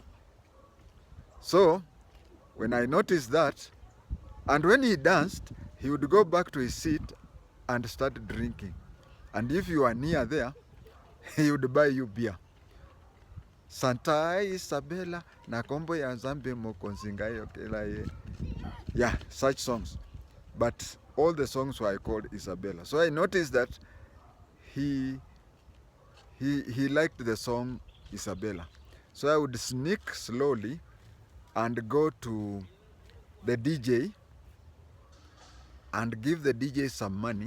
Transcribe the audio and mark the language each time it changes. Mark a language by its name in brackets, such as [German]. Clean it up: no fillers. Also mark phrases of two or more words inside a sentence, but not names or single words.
[English] So when I noticed that, and when he danced, he would go back to his seat and start drinking. And if you are near there, he would buy you beer. [Lingala] Santa Isabella na kombo ya zambe mokonzingayo kelaye. [English] Yeah, such songs. But all the songs were called Isabella. So I noticed that he liked the song Isabella. So I would sneak slowly and go to the DJ and give the DJ some money.